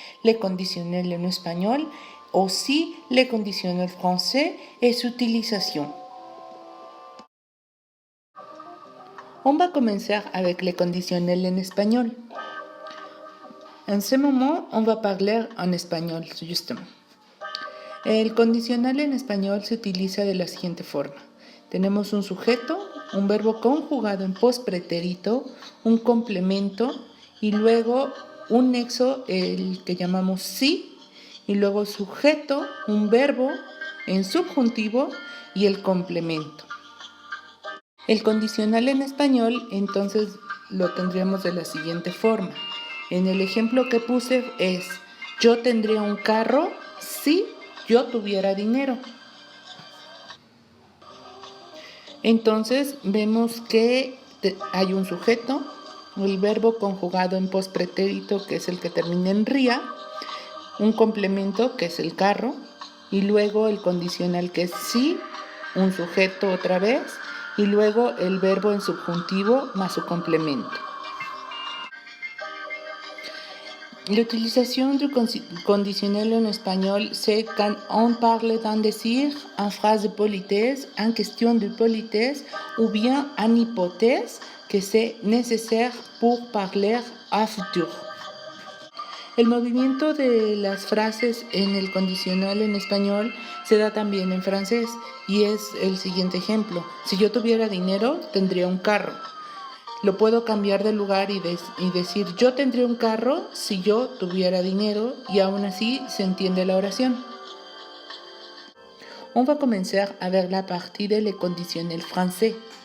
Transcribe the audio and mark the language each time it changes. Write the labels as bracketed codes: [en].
[fr] Les conditionnels en espagnol, aussi les conditionnels français et su utilisation. On va commencer avec les conditionnels en espagnol. En ce moment, on va parler en espagnol, justement. [es] El condicional en español se utiliza de la siguiente forma. Tenemos un sujeto, un verbo conjugado en postpretérito, un complemento y luego un nexo, el que llamamos sí, y luego sujeto, un verbo en subjuntivo y el complemento. El condicional en español entonces lo tendríamos de la siguiente forma. En el ejemplo que puse es: yo tendría un carro si yo tuviera dinero. Entonces vemos que hay un sujeto, el verbo conjugado en postpretérito, que es el que termina en ría, un complemento, que es el carro, y luego el condicional, que es sí, un sujeto otra vez, y luego el verbo en subjuntivo más su complemento. [fr] La utilización du conditionnel en espagnol, c'est quand on parle d'un désir, en phrase de politesse, en question de politesse, ou bien en hypothèse que c'est nécessaire pour parler à futur. [es] El movimiento de las frases en el condicional en español se da también en francés y es el siguiente ejemplo. Si yo tuviera dinero, tendría un carro. Lo puedo cambiar de lugar y decir yo tendría un carro si yo tuviera dinero y aún así se entiende la oración. [fr] On va commencer avec la partie de les conditionnels français.